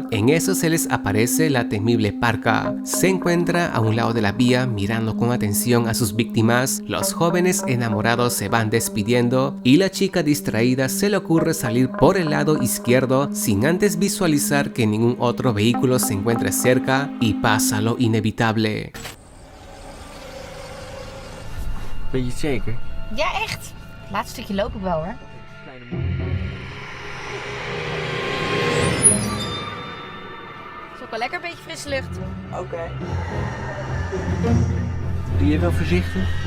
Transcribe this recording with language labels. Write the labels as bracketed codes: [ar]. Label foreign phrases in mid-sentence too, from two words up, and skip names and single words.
[es] En eso se les aparece la temible parca. Se encuentra a un lado de la vía mirando con atención a sus víctimas. Los jóvenes enamorados se van despidiendo y la chica distraída se le ocurre salir por el lado izquierdo sin antes visualizar que ningún otro vehículo se encuentra cerca y pasa lo inevitable. [nl] Ben je het zeker? Ja, echt. Laatste stukje loop ik wel hoor. Is ook wel lekker, een beetje frisse lucht. Oké. Doe je wel voorzichtig?